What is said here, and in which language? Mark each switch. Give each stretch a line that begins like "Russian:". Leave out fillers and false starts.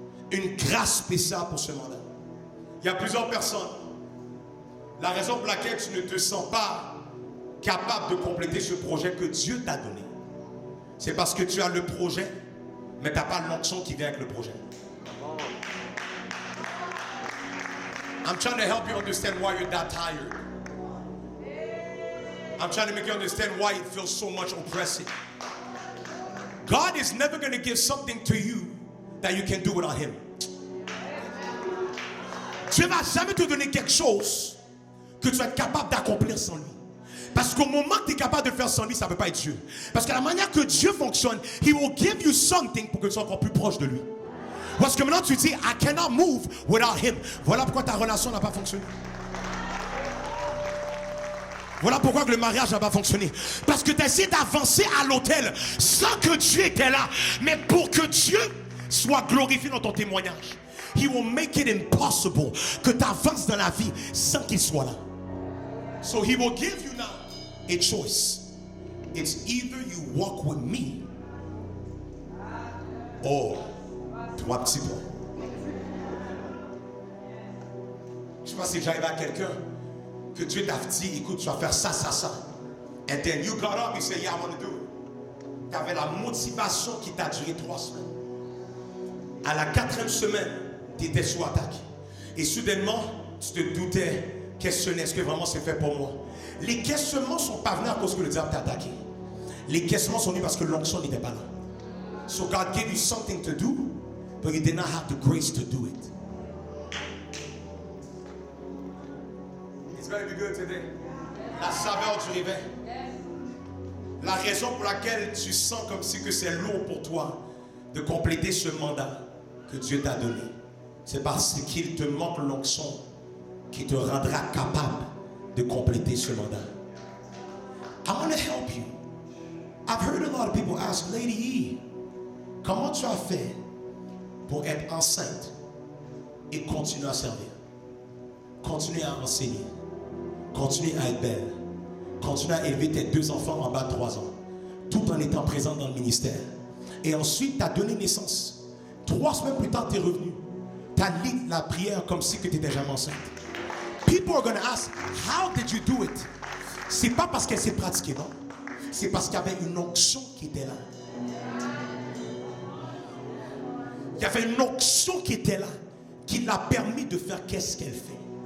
French: Une grâce spéciale pour ce mandat. Il y a plusieurs personnes. La raison pour laquelle tu ne te sens pas capable de compléter ce projet que Dieu t'a donné, c'est parce que tu as le projet, mais tu n'as pas l'onction qui vient avec le projet.
English: I'm trying to help you understand why you're that tired. I'm trying to make you understand why it feels so much oppressive. God is never going to give something to you that you can do without Him.
French: Dieu ne va jamais te donner quelque chose que tu vas être capable d'accomplir sans lui. Parce qu'au moment que tu es capable de le faire sans lui, ça ne peut pas être Dieu. Parce que la manière que Dieu fonctionne,
English: He will give you something
French: pour que tu sois encore plus proche de lui. Parce que maintenant tu dis,
English: I cannot move without Him.
French: Voilà pourquoi ta relation n'a pas fonctionné. Voilà pourquoi le mariage n'a pas fonctionné. Parce que tu as essayé d'avancer à l'autel sans que Dieu était là. Mais pour que Dieu soit glorifié dans ton témoignage,
English: He will make it impossible
French: que tu avances dans la vie sans qu'il soit là.
English: So He will give you now a choice. It's either you walk with me or
French: 3 petits points. Je ne sais pas si j'arrive à quelqu'un que Dieu t'a dit, écoute, tu vas faire ça, ça, ça.
English: And then you got up, you say, yeah, I want to do it.
French: Tu avais la motivation qui t'a duré 3 semaines. À la 4e semaine, tu étais sous attaque. Et soudainement, tu te doutais, questionnais, est-ce que vraiment c'est fait pour moi? Les questionnements ne sont pas venus à cause que le diable t'a attaqué. Les questionnements sont venus parce que l'onction n'était pas là.
English: So God gave you something to do, but you did not have the grace to do it. It's going to be good today.
French: La saveur du réveil. La raison pour laquelle tu sens comme si que c'est lourd pour toi de compléter ce mandat que Dieu t'a donné, c'est parce qu'il te manque l'onction qui te rendra capable de compléter ce mandat.
English: I want to help you. I've heard a lot of people ask, Lady E,
French: comment tu as fait pour être enceinte et continuer à servir? Continuer à enseigner. Continuer à être belle. Continuer à élever tes 2 enfants en bas de 3 ans. Tout en étant présent dans le ministère. Et ensuite, tu as donné naissance. 3 semaines plus tard, tu es revenu. Tu as lead la prière comme si tu étais jamais enceinte.
English: People are going to ask, how did you do it?
French: C'est pas parce qu'elle s'est pratiquée, non. C'est parce qu'il y avait une onction qui était là. Il y avait une onction qui était là, qui l'a permis de faire qu'est-ce qu'elle fait.